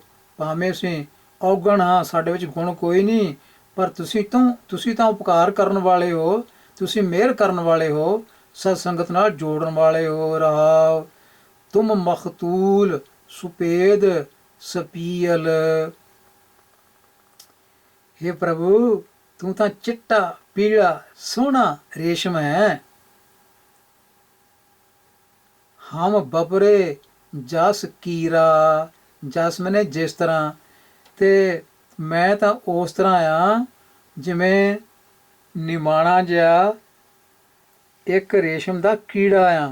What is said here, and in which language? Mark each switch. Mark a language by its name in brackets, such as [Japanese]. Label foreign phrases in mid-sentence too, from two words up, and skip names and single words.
[Punjabi] ਭਾਵੇਂ ਅਸੀਂ ਔਗਣ ਹਾਂ, ਸਾਡੇ ਵਿੱਚ ਗੁਣ ਕੋਈ ਨਹੀਂ, ਪਰ ਤੁਸੀਂ ਤਾਂ ਉਪਕਾਰ ਕਰਨ ਵਾਲੇ ਹੋ। ਤੁਸੀਂ ਮਿਹਰ ਕਰਨ ਵਾਲੇ ਹੋ, ਸਤ ਸੰਗਤ ਨਾਲ ਜੋੜਨ ਵਾਲੇ ਹੋ। ਰਹਾਉ ਤੁਮ ਮਖਤੂਲ ਸੁਪੇਦ ਸਪੀਲ। ਹੇ ਪ੍ਰਭੁ ਤੂ ਤਾਂ ਚਿੱਟਾ ਪੀਲਾ ਸੋਹਣਾ ਰੇਸ਼ਮ ਹੈ। ਹਮ ਬਪਰੇ ਜਸ ਕੀਰਾ, ਜਸ ਮੈਨੇ ਜਿਸ ਤਰ੍ਹਾਂ, ਤੇ ਮੈਂ ਤਾਂ ਉਸ ਤਰ੍ਹਾਂ ਆ ਜਿਵੇਂ ਨਿਮਾਣਾ ਜਿਹਾ ਇੱਕ ਰੇਸ਼ਮ ਦਾ ਕੀੜਾ ਆ।